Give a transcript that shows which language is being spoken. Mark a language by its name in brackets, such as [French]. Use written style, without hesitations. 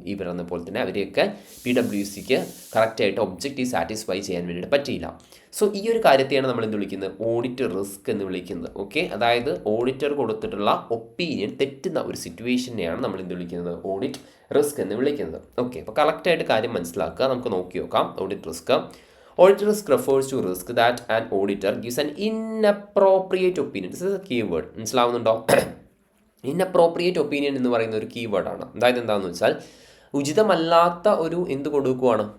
[Malayalam] ഈ പറയുന്ന പോലെ തന്നെ അവരെയൊക്കെ PwCക്ക് കറക്റ്റായിട്ട് ഒബ്ജക്റ്റീവ് സാറ്റിസ്ഫൈ ചെയ്യാൻ വേണ്ടിയിട്ട് പറ്റിയില്ല. സോ ഈ ഒരു കാര്യത്തെയാണ് നമ്മൾ എന്ത് വിളിക്കുന്നത്? ഓഡിറ്റ് റിസ്ക് എന്ന് വിളിക്കുന്നത്. ഓക്കെ, അതായത് ഓഡിറ്റർ കൊടുത്തിട്ടുള്ള ഒപ്പീനിയൻ തെറ്റുന്ന ഒരു സിറ്റുവേഷനെയാണ് നമ്മൾ എന്ത് വിളിക്കുന്നത്? ഓഡിറ്റ് റിസ്ക് എന്ന് വിളിക്കുന്നത്. ഓക്കെ, അപ്പോൾ കറക്റ്റായിട്ട് കാര്യം മനസ്സിലാക്കുക. നമുക്ക് നോക്കി നോക്കാം audit risk. [English] Audit risk refers to risk that an auditor gives an inappropriate opinion. This is a keyword. [Malayalam] മനസ്സിലാവുന്നുണ്ടോ? ഇൻഅപ്രോപ്രിയേറ്റ് ഒപ്പീനിയൻ എന്ന് പറയുന്ന ഒരു കീവേഡാണ്. അതായത് എന്താണെന്ന് വെച്ചാൽ ഉചിതമല്ലാത്ത ഒരു എന്ത് കൊടുക്കുകയാണ്?